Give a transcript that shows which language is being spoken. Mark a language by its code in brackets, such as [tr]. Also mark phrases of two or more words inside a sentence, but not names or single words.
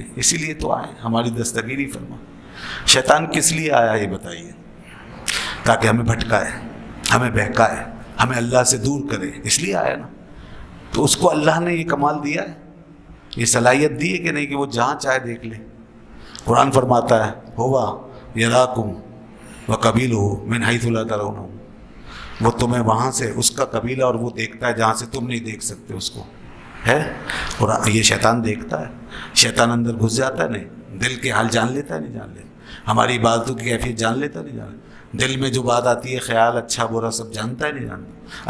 [ur] اسی لیے تو آئے، ہماری دستگیری فرما. شیطان کس لیے آیا یہ بتائیے؟ تاکہ ہمیں بھٹکائے، ہمیں بہکائے، ہمیں اللہ سے دور کرے، اس لیے آیا نا. تو اس کو اللہ نے یہ کمال دیا ہے، یہ صلاحیت دی ہے کہ نہیں کہ وہ جہاں چاہے دیکھ لے. قرآن فرماتا ہے ہوا [ar] یراکم وقبیلہ من حیث لا ترونہم، [ur] وہ تمہیں وہاں سے، اس کا قبیلہ، اور وہ دیکھتا ہے جہاں سے تم نہیں دیکھ سکتے اس کو، ہے. اور یہ شیطان دیکھتا ہے، شیطان اندر گھس جاتا ہے، نہیں دل کے حال جان لیتا ہے، نہیں جان لیتا. ہماری عبادتوں کی کیفیت جان لیتا ہے، نہیں جان لیتا. دل میں جو بات آتی ہے، خیال اچھا برا سب جانتا ہے، نہیں جانتا.